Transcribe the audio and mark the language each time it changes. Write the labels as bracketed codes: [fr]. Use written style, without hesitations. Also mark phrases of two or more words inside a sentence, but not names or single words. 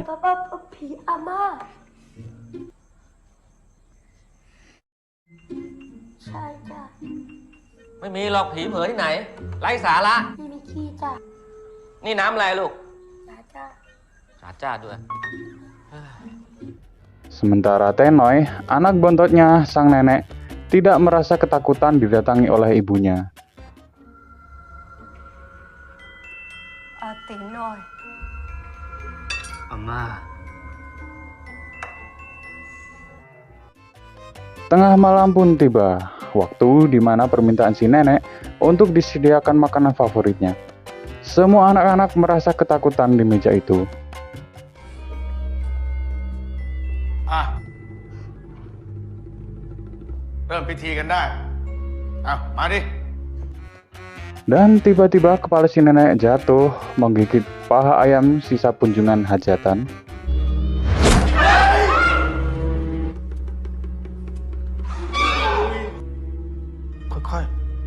[th] Papa,ผีอาม่า ใช่จ้ะ ไม่มีหรอกผีเผยที่ไหน ไร้สาระ พี่มิกกี้จ้ะ นี่น้ำอะไรลูก จ้าจ้า สาจ้าด้วย [id] Sementara Tenoy, anak bontotnya sang nenek, tidak merasa ketakutan didatangi oleh ibunya. Tenoy. [th] อาม่า [id] Tengah malam pun tiba, waktu di mana permintaan si nenek untuk disediakan makanan favoritnya. Semua anak-anak merasa ketakutan di meja itu. [th] อ่ะ เริ่มพิธีกันได้อ่ะมาดิ [id] Dan tiba-tiba kepala si nenek jatuh menggigit paha ayam sisa kunjungan hajatan. [th] ค่อยๆ